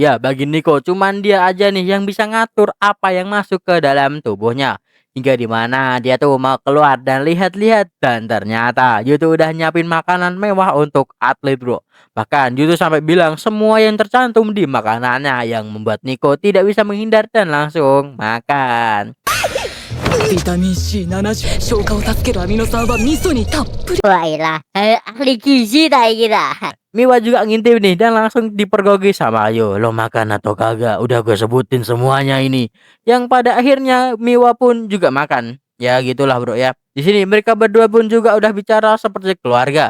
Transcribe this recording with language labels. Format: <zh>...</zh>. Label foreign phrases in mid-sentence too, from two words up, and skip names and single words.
<id>Ya, bagi Niko cuman dia aja nih yang bisa ngatur apa yang masuk ke dalam tubuhnya. Hingga dimana dia tuh mau keluar dan lihat-lihat. Dan ternyata Yu tuh udah nyiapin makanan mewah untuk atlet bro. Bahkan Yu tuh sampai bilang semua yang tercantum di makanannya, yang membuat Niko tidak bisa menghindar dan langsung makan.</id> <ja>ビタミン C70 消化を助けるアミノ酸は味噌にたっぷり。</ja> <id>Wah ilah, ahli gizi tai kita. Miwa juga ngintip nih dan langsung dipergoki sama Ayo. Lo makan atau kagak? Udah gue sebutin semuanya ini. Yang pada akhirnya Miwa pun juga makan. Ya gitulah bro ya. Di sini mereka berdua pun juga udah bicara seperti keluarga.</id>